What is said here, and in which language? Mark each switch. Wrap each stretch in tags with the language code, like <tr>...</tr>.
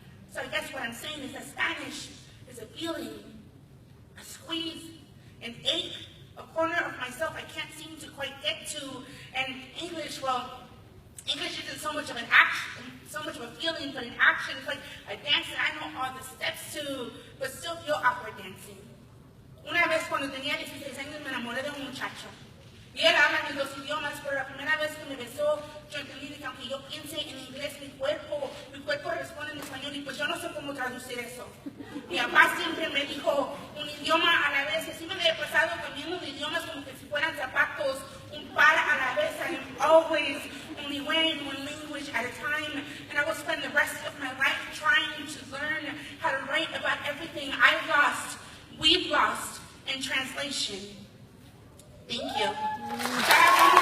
<en>So I guess what I'm saying is that Spanish is a feeling, a squeeze, an ache, a corner of myself I can't seem to quite get to. And English, well, English isn't so much of an action, so much of a feeling, but an action. It's like a dance that I know all the steps to, but still feel awkward dancing.</en> <es>Una vez cuando tenía 16 años me enamoré de un muchacho. Y él habla mis dos idiomas, pero la primera vez que me besó, yo entendí que aunque yo piense en inglés, mi cuerpo responde en español, y pues yo no sé cómo traducir eso. Mi papá siempre me dijo un idioma a la vez, y así me había pasado cambiando de idiomas como que si fueran zapatos, un par a la vez.</es> <en>I'm always only wearing one language at a time, and I will spend the rest of my life trying to learn how to write about everything I've lost, we've lost, in translation. Thank you.</en>